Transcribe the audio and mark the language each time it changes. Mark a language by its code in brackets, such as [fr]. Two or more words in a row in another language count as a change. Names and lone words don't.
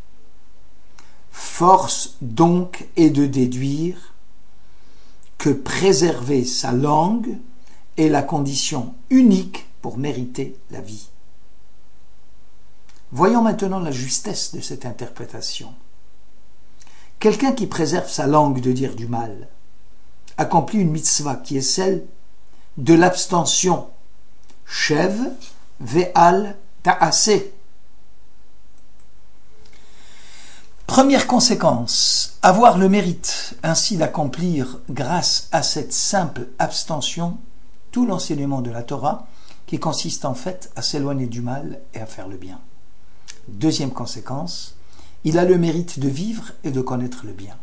[fr] Force donc est de déduire que préserver sa langue est la condition unique pour mériter la vie. Voyons maintenant la justesse de cette interprétation. Quelqu'un qui préserve sa langue de dire du mal accomplit une mitzvah qui est celle de l'abstention. [he] שב ואל תעשה. [fr] Première conséquence, avoir le mérite ainsi d'accomplir grâce à cette simple abstention tout l'enseignement de la Torah qui consiste en fait à s'éloigner du mal et à faire le bien. Deuxième conséquence, il a le mérite de vivre et de connaître le bien.